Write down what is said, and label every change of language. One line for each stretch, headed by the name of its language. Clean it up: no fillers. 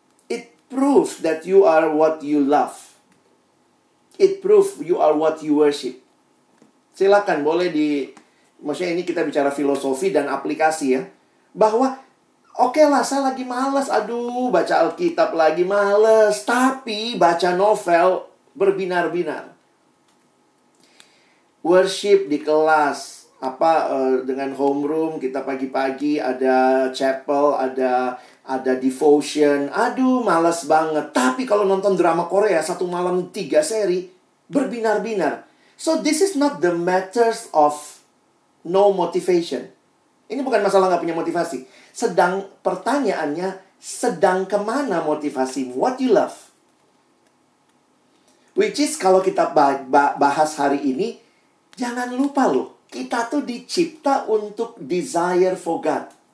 English: It proves that you are what you love. It proves you are what you worship.
Indonesian: Silakan, boleh maksudnya ini kita bicara filosofi dan aplikasi ya. Bahwa oke lah, saya lagi malas. Aduh, baca Alkitab lagi malas. Tapi baca novel berbinar-binar. Worship di kelas. Dengan homeroom, kita pagi-pagi ada chapel, ada devotion. Aduh, malas banget. Tapi kalau nonton drama Korea, 1 malam 3 seri, berbinar-binar.
English: So, this is not the matters of no motivation.
Indonesian: Ini bukan masalah nggak punya motivasi. Pertanyaannya, sedang kemana motivasimu?
English: What you love? Which is
Indonesian: kalau kita bahas hari ini, jangan lupa loh, kita tuh dicipta untuk
English: desire for God.